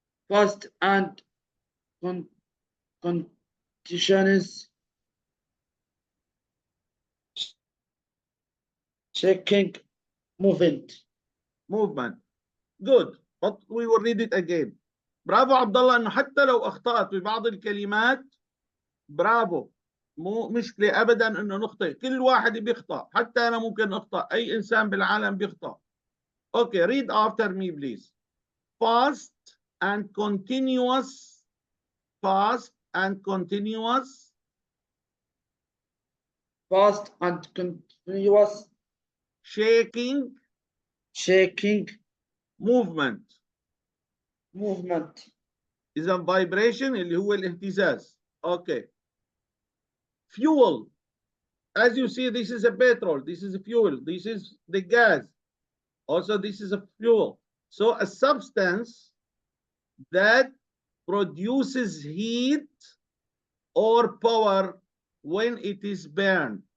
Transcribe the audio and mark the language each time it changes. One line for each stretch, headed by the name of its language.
English: Fast and continuous shaking movement. Good, but we will read it again.
Arabic: برافو عبد الله، انه حتى لو اخطأت ببعض الكلمات برافو، مو مشكلة ابدا انه نخطئ، كل واحد بيخطأ، حتى انا ممكن اخطأ، اي انسان بالعالم بيخطأ.
English: Okay, read after me please. Fast and continuous, fast and continuous, Fast and continuous shaking movement.
Arabic: إذا vibration اللي هو الاهتزاز.
English: Okay. Fuel. As you see, this is a petrol, this is a fuel, this is the gas. Also, this is a fuel. So a substance that produces heat or power when it is burned.